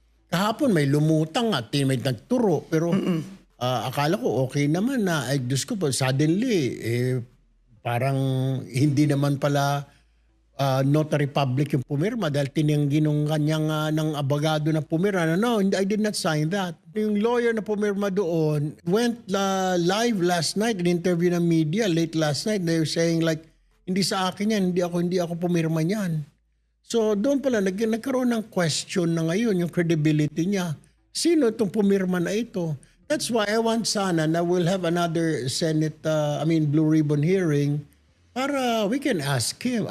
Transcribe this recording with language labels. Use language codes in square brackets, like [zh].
[tl] Kahapon may lumutang at may nagturo. Pero akala ko okay naman na, ay Diyos ko po, [en] suddenly, [tl] parang hindi naman pala notary public yung pumirma dahil tinanggi nung kanyang ng abogado na pumirma. [en] No, I did not sign that. [tl] Yung lawyer na pumirma doon [en] went live last night in interview ng media late last night. They were saying like, [tl] hindi sa akin yan, hindi ako pumirma niyan. So doon pala nagkaroon ng question na ngayon yung credibility niya. Sino itong pumirma na ito? [en] That's why I want sana na we'll have another Senate, Blue Ribbon hearing para we can ask him.